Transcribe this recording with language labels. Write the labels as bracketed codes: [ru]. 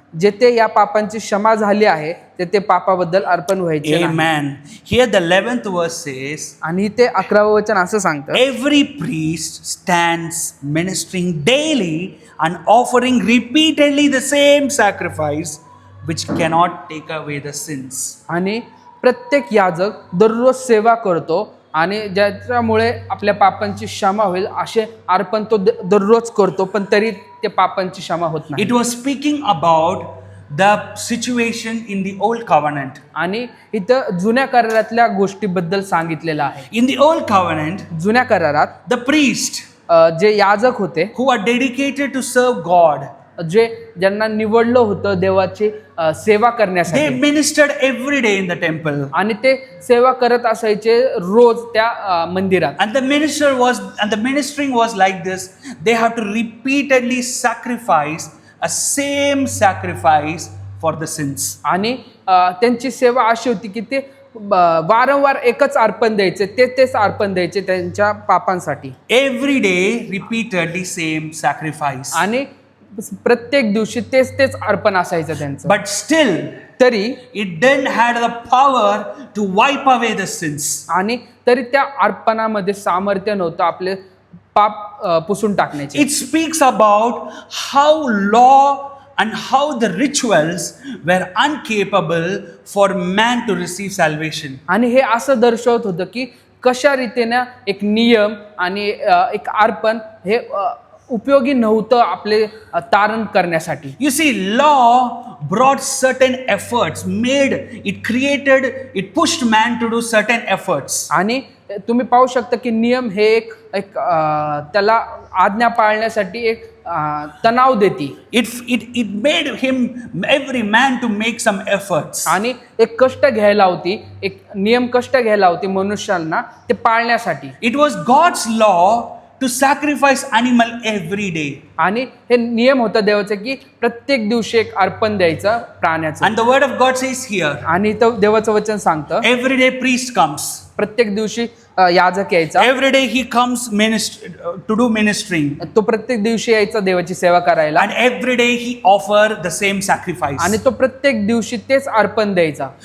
[mr] जेथे या पापांची क्षमा झाली आहे तेथे पापाबद्दल अर्पण व्हायचे नाही. [en] Amen. Here the 11th verse says, [mr] आणि ते 11वं वचन असं सांगतं, [en] every priest stands ministering daily and offering repeatedly the same sacrifice which cannot take away the sins. [mr] आणि प्रत्येक याजक दररोज सेवा करतो आणि ज्याच्यामुळे आपल्या पापांची क्षमा होईल असे अर्पण तो दररोज करतो, पण तरी ते पापांची क्षमा होत नाही. [en] It was speaking about the situation in the old covenant. [mr] आणि इथं जुन्या करारातल्या गोष्टीबद्दल सांगितलेलं आहे. [en] In the old covenant, [mr] जुन्या करारात [en] the priest [mr] जे याजक होते, [en] who are dedicated to serve God, [mr] ज्यांना निवडलं होतं देवाची सेवा [en] they [mr] करण्यासाठी, [en] ministered every day in the temple. [mr] आणि ते सेवा करत असायचे रोज त्या मंदिरात. [en] And the ministering was like this. They have to repeatedly sacrifice a same sacrifice for the sins. [mr] आणि त्यांची सेवा अशी होती की ते वारंवार एकच अर्पण द्यायचे, तेच अर्पण द्यायचे त्यांच्या पापांसाठी. [en] Every day, repeatedly same sacrifice. [mr] आणि प्रत्येक दिवशी तेच अर्पण असायचं त्यांचं. [en] But still, [mr] तरी [en] it didn't have the power to wipe away the sins. [mr] आणि तरी त्या अर्पणामध्ये सामर्थ्य नव्हतं आपले पाप पुसून टाकण्याचे. [en] It speaks about how law and how the rituals were incapable for man to receive salvation. [mr] आणि हे असं दर्शवत होतं की कशा रीतीने एक नियम आणि एक अर्पण हे उपयोगी नव्हतं आपले तारण करण्यासाठी. [en] You see, law brought certain efforts, it pushed man to do certain efforts. [mr] आणि तुम्ही पाहू शकता की नियम हे एक त्याला आज्ञा पाळण्यासाठी एक तणाव देते. [en] It made every man to make some efforts. [mr] आणि एक कष्ट घ्यायला होती, एक नियम कष्ट घ्यायला होती मनुष्याला ते पाळण्यासाठी. [en] It was God's law to sacrifice animal every day. [mr] आणि हे नियम होता देवाचा की प्रत्येक दिवशी एक अर्पण द्यायचं प्राण्याचं. [en] And the word of God says here, [mr] आणि इथं देवाचं वचन सांगतं, [en] every day priest comes. [mr] प्रत्येक दिवशी याजक यायचा, [en] Every day he comes to do ministering. [mr] तो प्रत्येक दिवशी यायचा देवाची सेवा करायला. [en] And every day he offer the same sacrifice. [mr] आणि तो प्रत्येक दिवशी तेच अर्पण द्यायचा.